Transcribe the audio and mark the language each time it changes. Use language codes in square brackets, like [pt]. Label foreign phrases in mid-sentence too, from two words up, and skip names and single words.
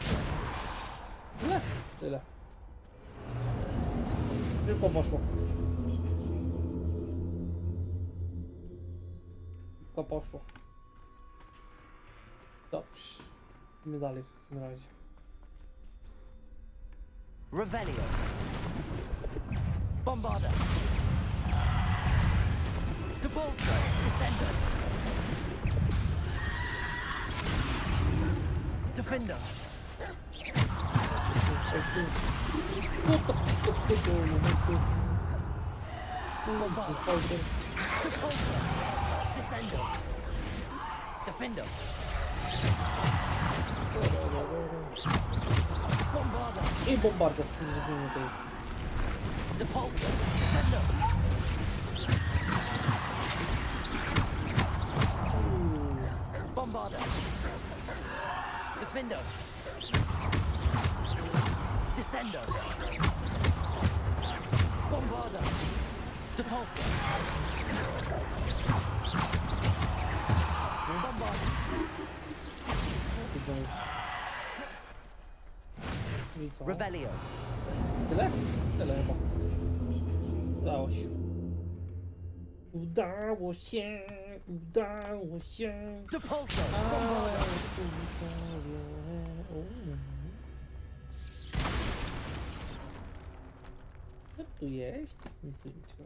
[pl] Tyle. Tyle. Tylko poszło. Tylko poszło. Dobrze. Idziemy dalej w takim razie. [la] Revelio! Bombarda! Depulsor! Descender! Defender! Bombarda! Depulsor! Descender! Defender! Bombarda! [pl] I bombarda z tym rozumiem to jest. [la] Depulsor! Descender! Bombarda! Defender! Descender! Bombarda! Depulsor! Bombarda! Revelio! [pl] Tyle? Tyle chyba. Udało się. Udało się. Udało się. [la] Depulsor! [pl] Ale... Co tu jest? Nic tu nie ciekawego.